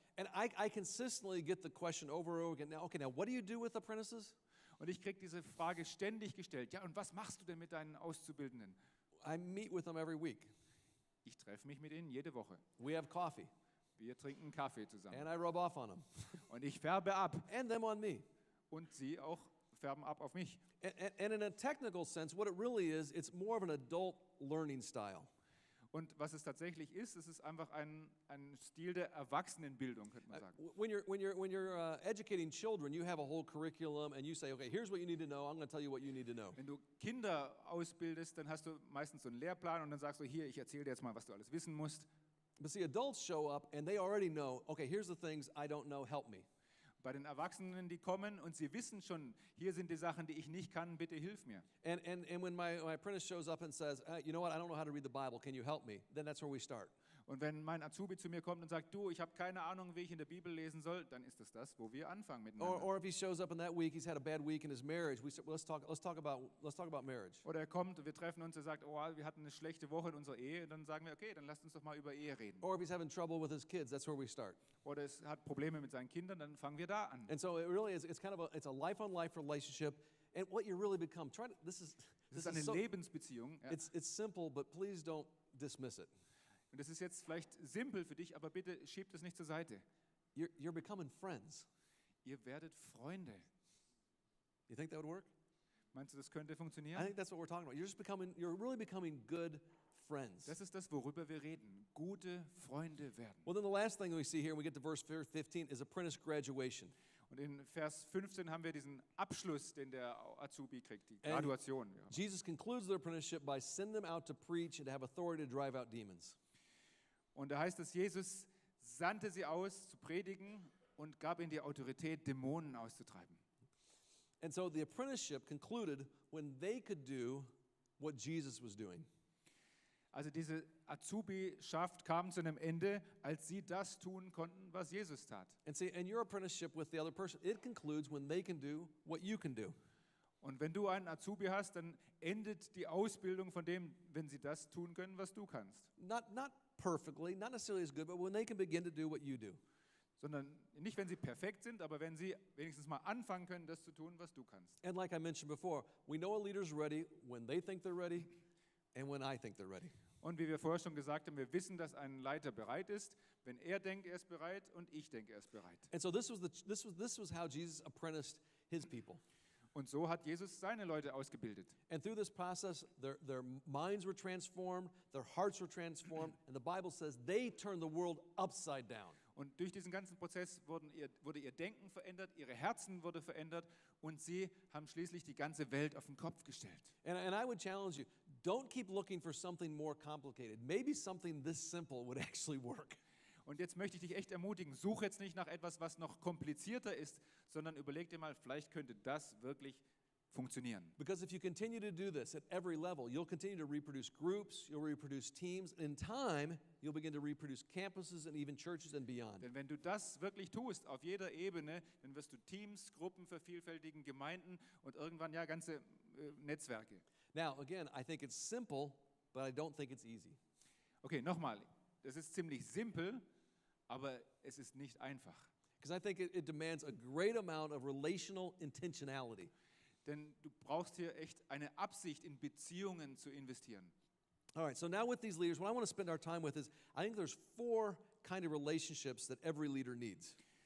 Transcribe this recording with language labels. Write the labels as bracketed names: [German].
[English] And I consistently get the question over and over again, now what do you do with apprentices? [German] Und ich kriege diese Frage ständig gestellt. Ja, und was machst du denn mit deinen Auszubildenden? [English] I meet with them every week. [German] Ich treffe mich mit ihnen jede Woche. [English] We have coffee [German] Wir trinken Kaffee zusammen. [English] and I rub off on them [German] Und ich färbe ab. [English] and them on me. [German] Und sie auch färben ab auf mich. [English] And in a technical sense, what it really is, it's more of an adult learning style. [German] Und was es tatsächlich ist, es ist einfach ein Stil der Erwachsenenbildung, könnte man sagen. [English] When you're educating children, you have a whole curriculum and you say, okay, here's what you need to know. I'm going to tell you what you need to know. [German] Wenn du Kinder ausbildest, dann hast du meistens so einen Lehrplan und dann sagst du, hier, ich erzähle dir jetzt mal, was du alles wissen musst. [English] But see, adults show up and they already know, okay, here's the things I don't know, help me. [German] Bei den Erwachsenen, die kommen und sie wissen schon, hier sind die Sachen, die ich nicht kann, bitte hilf mir. [English] And when my apprentice shows up and says, you know what, I don't know how to read the Bible, can you help me? Then that's where we start. [German] Und wenn mein Azubi zu mir kommt und sagt, du, ich habe keine Ahnung, wie ich in der Bibel lesen soll, dann ist das, wo wir anfangen miteinander. [English] Or if he shows up in that week, he's had a bad week in his marriage, we say, well, let's talk about marriage. [German] Oder er kommt und wir treffen uns und sagt, oh, wir hatten eine schlechte Woche in unserer Ehe. Und dann sagen wir, okay, dann lasst uns doch mal über Ehe reden. [English] Or if he's having trouble with his kids, that's where we start. [German] Oder es hat Probleme mit seinen Kindern, dann fangen wir da an. [English] And so it really is, it's kind of a life-on-life relationship. And what you really become, [German] Das ist eine Lebensbeziehung. Ja. [English] it's simple, but please don't dismiss it. [German] Und das ist jetzt vielleicht simpel für dich, aber bitte schiebt es nicht zur Seite. [English] You're becoming friends. [German] Ihr werdet Freunde. [English] You think that would work? [German] Meinst du, das könnte [English] I [German] funktionieren? [English] think that's what we're talking about. You're really becoming good friends. [German] Das ist das, worüber wir reden. Gute Freunde werden. [English] Well, then the last thing we see here, when we get to verse 15, is apprentice graduation. [German] Und in Vers 15 haben wir diesen Abschluss, den der Azubi kriegt, die [English] And [German] Graduation. Ja. [English] Jesus concludes their apprenticeship by sending them out to preach and to have authority to drive out demons. [German] Und da heißt es, Jesus sandte sie aus zu predigen und gab ihnen die Autorität, Dämonen auszutreiben. [English] And so the apprenticeship concluded when they could do what Jesus was doing. [German] Also diese Azubi-Schaft kam zu einem Ende, als sie das tun konnten, was Jesus tat. [English] And see, and your apprenticeship with the other person, it concludes when they can do what you can do. [German] Und wenn du einen Azubi hast, dann endet die Ausbildung von dem, wenn sie das tun können, was du kannst. [English] Not perfectly, not necessarily as good, but when they can begin to do what you do. [German] Sondern nicht, wenn sie perfekt sind, aber wenn sie wenigstens mal anfangen können, das zu tun, was du kannst. [English] And like I mentioned before, we know a leader's ready when they think they're ready and when I think they're ready. [German] Und wie wir vorher schon gesagt haben, wir wissen, dass ein Leiter bereit ist, wenn er denkt, er ist bereit und ich denke, er ist bereit. [English] And so this was how Jesus apprenticed his people. [German] Und so hat Jesus seine Leute ausgebildet. [English] And through this process, their minds were transformed, their hearts were transformed, and the Bible says they turned the world upside down. [German] Und durch diesen ganzen Prozess wurde ihr Denken verändert, ihre Herzen wurde verändert und sie haben schließlich die ganze Welt auf den Kopf gestellt. [English] And I would challenge you, don't keep looking for something more complicated. Maybe something this simple would actually work. [German] Und jetzt möchte ich dich echt ermutigen, such jetzt nicht nach etwas, was noch komplizierter ist, sondern überleg dir mal, vielleicht könnte das wirklich funktionieren. [English] Because if you continue to do this at every level, you'll continue to reproduce groups, you'll reproduce teams, and in time, you'll begin to reproduce campuses and even churches and beyond. [German] Denn wenn du das wirklich tust, auf jeder Ebene, dann wirst du Teams, Gruppen vervielfältigen, Gemeinden und irgendwann ja ganze Netzwerke. [English] Now, again, I think it's simple, but I don't think it's easy. [German] Okay, nochmal, das ist ziemlich simpel, aber es ist nicht einfach. [English] Because I think it demands a great amount of relational intentionality. [German] Denn du brauchst hier echt eine Absicht, in Beziehungen zu investieren. [English] All right, so now with these leaders, what I want to spend our time with is, I think there's 4 kind of relationships that every leader needs.